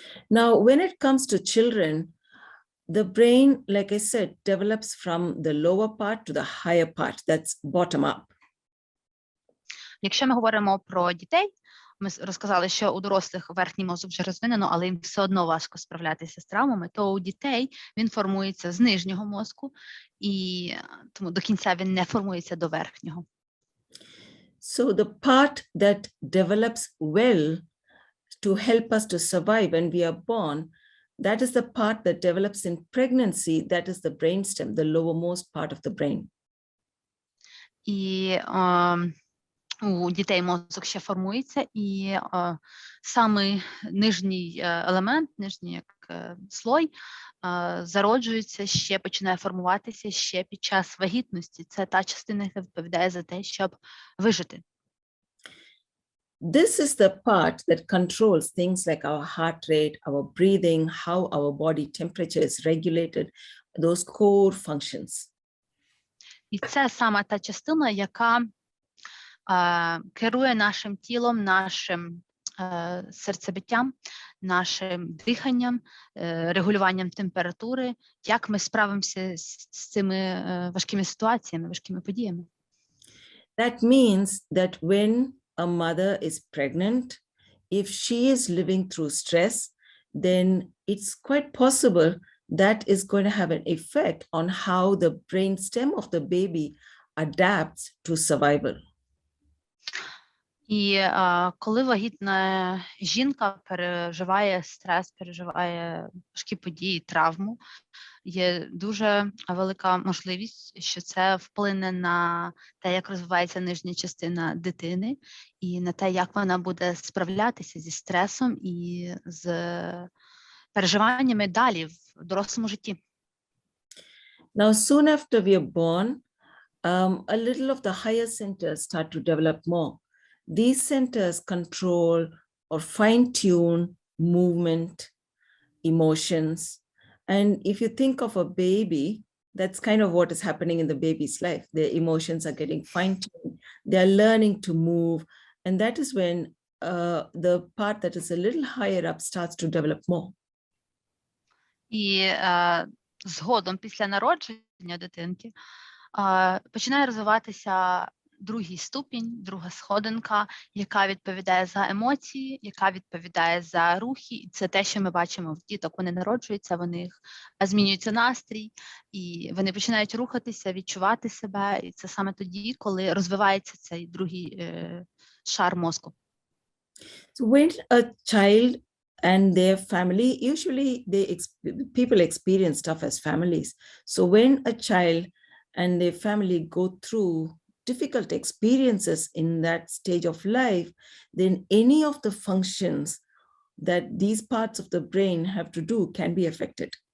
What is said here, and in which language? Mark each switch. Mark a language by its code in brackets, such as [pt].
[en] Now, when it comes to children, the brain, like I said, develops from the lower part to the higher part. That's bottom up. [uk] Якщо ми говоримо про дітей, ми розказали, що у дорослих верхній мозок вже розвинено, але їм все одно важко справлятися з травмами, то у дітей він формується з нижнього мозку, і тому до кінця він не формується до верхнього. [en] So the part that develops well to help us to survive when we are born, that is the part that develops in pregnancy, that is the brainstem, the lowermost part of the brain. [uk] І у дітей мозок ще формується, і самий нижній елемент, нижній як слой, зароджується, ще починає формуватися ще під час вагітності. Це та частина, яка відповідає за те, щоб вижити. [en] This is the part that controls things like our heart rate, our breathing, how our body temperature is regulated, those core functions. [uk] І це саме та частина, яка керує нашим тілом, нашим серцебиттям, нашим диханням, регулюванням температури, як ми справимося з цими важкими ситуаціями, важкими подіями. [en] That means that when a mother is pregnant, if she is living through stress, then it's quite possible that is going to have an effect on how the brainstem of the baby adapts to survival. [uk] І коли вагітна жінка переживає стрес, переживає важкі події, травму, є дуже велика можливість, що це вплине на те, як розвивається нижня частина дитини, і на те, як вона буде справлятися зі стресом і з переживаннями далі в дорослому житті. [en] Now, soon after we are born, a little of the higher centers start to develop more. These centers control or fine-tune movement, emotions. And if you think of a baby, that's kind of what is happening in the baby's life. Their emotions are getting fine-tuned. They're learning to move. And that is when the part that is a little higher up starts to develop more. [uk] І згодом, після народження дитинки, починає розвиватися другий ступінь, друга сходинка, яка відповідає за емоції, яка відповідає за рухи. І це те, що ми бачимо в діток. Вони народжуються, в них змінюється настрій, і вони починають рухатися, відчувати себе. І це саме тоді, коли розвивається цей другий шар мозку. [en] So when a child and their family, usually people experience stuff as families. So when a child and their family go through difficult experiences in that stage of life, then any of the functions that these parts of the brain have to do can be affected.